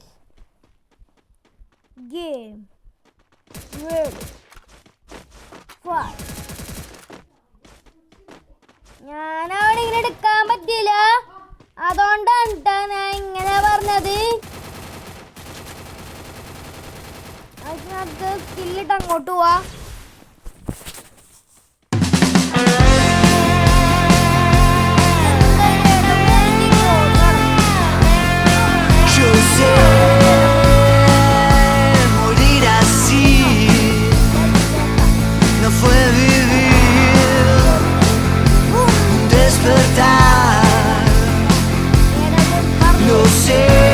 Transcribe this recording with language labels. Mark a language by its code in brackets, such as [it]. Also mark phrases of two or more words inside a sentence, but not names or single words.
[ml] ഗെയിം ഞാനവിടെ ഇങ്ങനെ എടുക്കാൻ പറ്റില്ല, അതുകൊണ്ടാണ് ട്ടോ ഞാൻ ഇങ്ങനെ പറഞ്ഞത്. നമുക്ക് സ്കില്ലിട്ട് അങ്ങോട്ട് പോവാ. [es] Morir así no fue vivir, despertar, lo sé.